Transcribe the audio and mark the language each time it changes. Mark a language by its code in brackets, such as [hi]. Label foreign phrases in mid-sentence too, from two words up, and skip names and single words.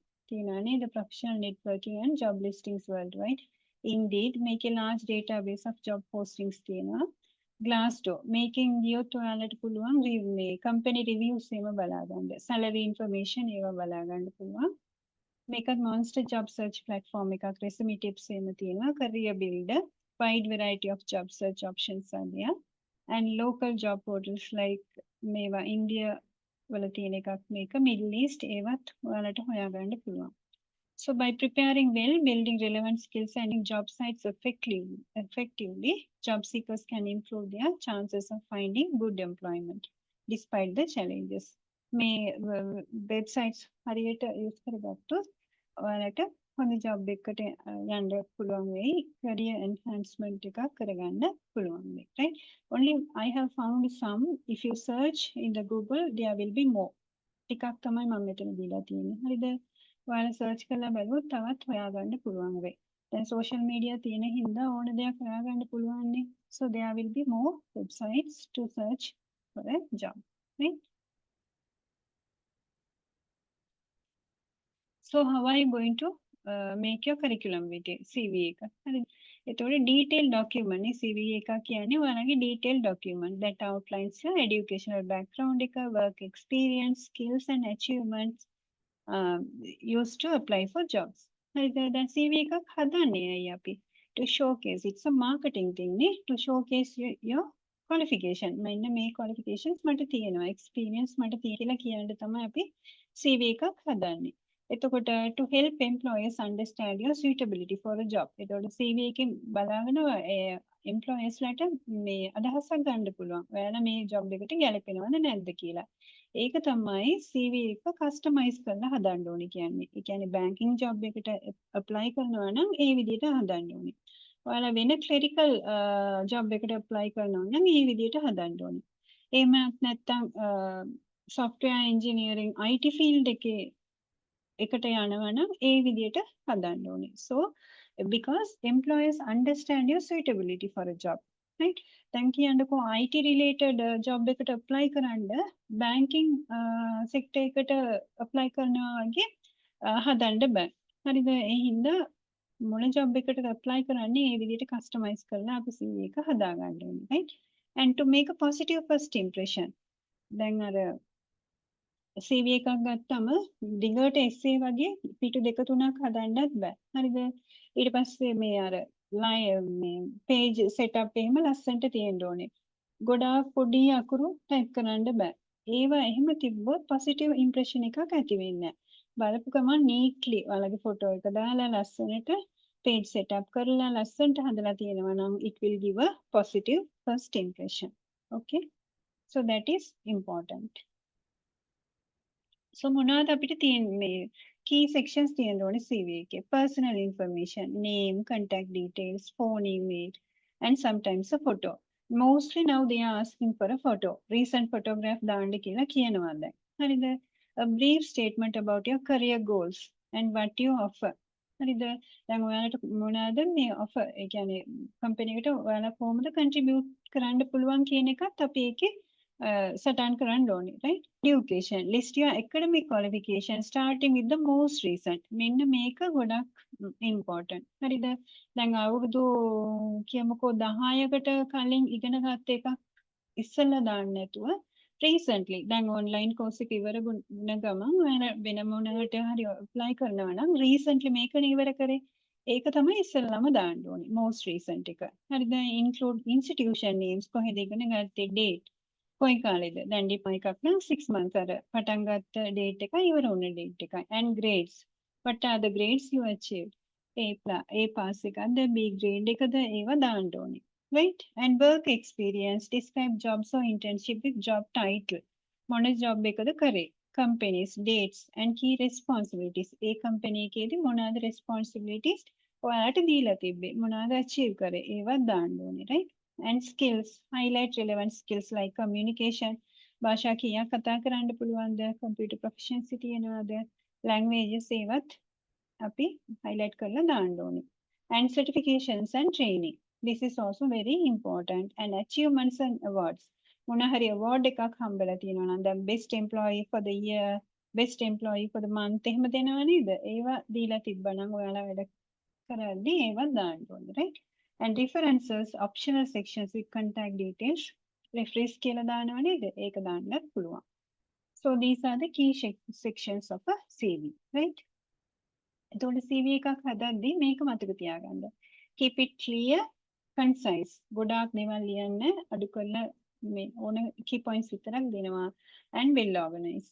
[si] තියෙනවා නේද [en] professional networking and job listings worldwide Indeed make a large database of job postings තියෙනවා [si] Glassdoor making ගියොත් ඔයාලට පුළුවන් මේ [en] company reviews [si] එහෙම බලා ගන්න [en] salary information [si] ඒවා බලා ගන්න පුළුවන් මේකත් monster [en] job search platform [si] එකක් [en] resume tips [si] එහෙම තියෙනවා career builder [en] wide variety of job search options are there and local job portals like [si] මේවා India වල තියෙන එකක් මේක Middle East ඒවත් ඔයාලට හොයාගන්න පුළුවන්. [en] So by preparing well, building relevant skills and job sites effectively, job seekers can improve their chances of finding good employment despite the challenges. [si] මේ websites හරියට use කරගත්තොත් ඔයාලට හොඳ job එකකට යන්න පුළුවන් වෙයි career enhancement එකක් කරගන්න පුළුවන් වෙයි [en] right only I have found some if you search in the Google there will be more [si] ටිකක් තමයි මම මෙතන දීලා තියෙන්නේ හරිද ඔයාලා search කරලා බලුවොත් තවත් හොයාගන්න පුළුවන් වෙයි දැන් social media තියෙන හින්දා ඕන දෙයක් හොයාගන්න පුළුවන් නේ [en] so there will be more websites to search for a job right so how are you going to make your curriculum vitae CV [si] එක. හරි. [en] ඒතකොට detailed document නේ CV [si] එක කියන්නේ ඔයාලගේ [en] detailed document that outlines your educational background එක, work experience, skills and achievements used to apply for jobs. [si] හරිද? දැන් CV එකක් හදන්නේ අය අපි [en] to showcase it's a marketing thing නේ to showcase your qualification. [si] මෙන්න මේ qualifications මට තියෙනවා experience මට තියෙනවා කියලා කියන්න තමයි අපි CV එකක් හදන්නේ. [en] එතකොට to help employers understand your suitability for a job. [si] එතකොට CV එකෙන් බලාගෙන employers ලට මේ අදහසක් ගන්න පුළුවන්. ඔයාලා මේ job එකට ගැලපෙනවද නැද්ද කියලා. ඒක තමයි CV එක customize කරලා හදන්න ඕනේ කියන්නේ. ඒ කියන්නේ banking job එකට apply කරනවා නම් ඒ විදිහට හදන්න ඕනේ. ඔයාලා වෙන clerical job එකට apply කරනවා නම් ඒ විදිහට හදන්න ඕනේ. එහෙමත් නැත්නම් [en] software engineering IT field [si] එකේ එකට යනවා නම් ඒ විදිහට හදන්න ඕනේ. [en] So because employers understand your suitability for a job. Right? [si] දැන් කියන්නකෝ [en] IT related job [si] එකට apply කරන්න [en] banking sector [si] එකට apply කරනවා වගේ හදන්න බෑ. හරිද? ඒ හින්දා මොන job එකට apply කරන්නේ ඒ විදිහට customize කරලා අපි CV එක හදා ගන්න ඕනේ. [en] Right? And to make a positive first impression. [si] දැන් අර CV එකක් ගත්තම දිගට essay වගේ පිටු දෙක තුනක් හදන්නත් බෑ. හරිද? ඊට පස්සේ මේ අර මේ [en] page setup [si] එහෙම ලස්සනට තියෙන්න ඕනේ. ගොඩාක් පොඩි අකුරු type කරන්න බෑ. ඒවා එහෙම තිබ්බොත් [en] positive impression [si] එකක් ඇති වෙන්නේ නැහැ. බලපු ගමන් neatly ඔයාලගේ photo එක දාලා ලස්සනට [en] page setup [si] කරලා ලස්සනට හදලා තියෙනවා නම් [en] it will give a positive first impression. Okay? So that is important. So [si] මොනවද අපිට තියෙන්නේ [en] key sections [si] තියෙන්න ඕනේ CV එකේ [en] personal information name contact details phone email and sometimes a photo mostly now they are asking for a photo recent photograph [si] දාන්න කියලා කියනවා දැන් හරිද [en] a brief statement about your career goals and what you offer [si] හරිද දැන් ඔයාලට මොනවාද මේ [en] offer [si] ඒ කියන්නේ company එකට ඔයාලා කොහොමද contribute කරන්න පුළුවන් කියන එකත් අපි ඒකේ සටහන් කරන්න ඕනේ right [en] education list your academic qualification starting with the most recent [si] මෙන්න මේක ගොඩක් important හරිද දැන් අවුරුදු කියමුකෝ 10කට කලින් ඉගෙන ගත්ත එකක් ඉස්සෙල්ලා දාන්න නැතුව recently දැන් [en] online course [si] එක ඉවර වුණ ගමන් වෙන මොනකට හරි apply කරනවා නම් recently මේකනේ ඉවර කරේ ඒක තමයි ඉස්සෙල්ලාම දාන්න ඕනේ [en] most recent [si] එක. හරිද? [en] include institution names [si] කොහෙද ඉගෙන ගත්තේ date කොයි කාලෙද? දැන් diploma එකක් නම් 6 months අර පටන් ගත්ත date එකයි ඉවර වුණ date එකයි. [en] And grades. What are the grades you achieved? [si] A pass එකක්ද B grade එකද ඒවා දාන්න ඕනේ. Right? [en] And work experience. Describe jobs or internship with job title. [si] මොන job එකද කරේ? [en] Companies, dates and key responsibilities. [si] ඒ company එකේදී මොනවාද responsibilities ඔයාලට දීලා තිබ්බේ? මොනවාද achieve කරේ? ඒවත් දාන්න ඕනේ, [en] right? And skills, highlight relevant skills like communication. [si] භාෂා කීයක් කතා කරන්න පුළුවන්ද? [en] computer proficiency [si] තියනවාද? languages ඒවත් අපි highlight කරලා දාන්න ඕනේ. [en] And certifications and training. This is also very important. And achievements and awards. [si] මොන හරි award එකක් හම්බෙලා තියෙනවා නම් දැන් [en] best employee for the year, best employee for the month [si] එහෙම දෙනවා නේද? ඒවා දීලා තිබ්බනම් ඔයාලා වැඩ කරද්දී ඒවා දාන්න ඕනේ, [en] right? And references, optional sections with contact details. [si] Reference කියලා දානවා නේද? ඒක දාන්නත් පුළුවන්. [en] So these are the key sections of a CV, right? [si] එතකොට CV එකක් හදද්දී මේක මතක තියාගන්න. [en] Keep it clear, concise. [si] ගොඩාක් දේවල් ලියන්න අඩු කරලා මේ ඕන [en] key points [si] විතරක් දෙනවා. [en] And well organized.